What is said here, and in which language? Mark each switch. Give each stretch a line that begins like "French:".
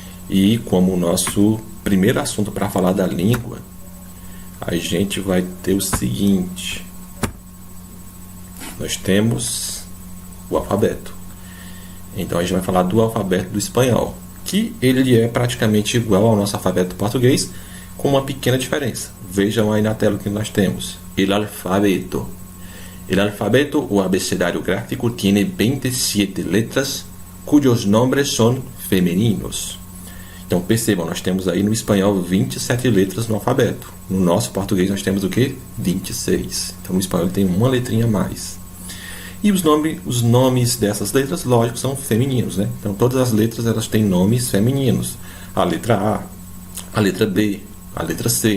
Portuguese: E como o nosso primeiro assunto para falar da língua, a gente vai ter o seguinte: nós temos o alfabeto. Então a gente vai falar do alfabeto do espanhol, que ele é praticamente igual ao nosso alfabeto português, com uma pequena diferença. Vejam aí na tela o que nós temos: el alfabeto.
Spanish: El alfabeto o abecedario gráfico tiene 27 letras cujos nombres son femeninos.
Portuguese: Então percebam, nós temos aí no espanhol 27 letras no alfabeto. No nosso português nós temos o quê? 26. Então no espanhol tem uma letrinha a mais. E os nomes dessas letras, lógico, são femininos, né? Então todas as letras elas têm nomes femininos. A letra A, a letra B, a letra C.